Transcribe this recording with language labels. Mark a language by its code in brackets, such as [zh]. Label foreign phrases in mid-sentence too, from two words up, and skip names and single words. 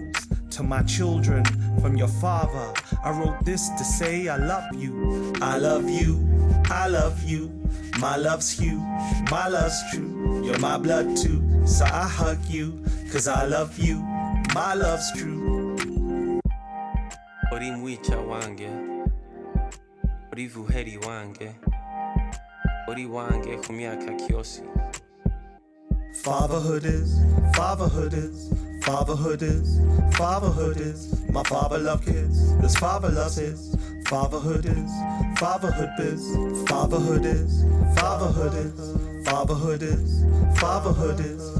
[en] To my children from your father, I wrote this to say I love you. I love you, I love you. My love's huge, my love's true. You're my blood too, so I hug you, cause I love you. My love's true. [luy] Ori mwicha wange, ori vuheri wange, ori wange kumiaka kiosi. [en] Fatherhood is, fatherhood is, fatherhood is, fatherhood is. My father loved kids, this father loves his. Fatherhood is, fatherhood is, fatherhood is, fatherhood is, fatherhood is, fatherhood is.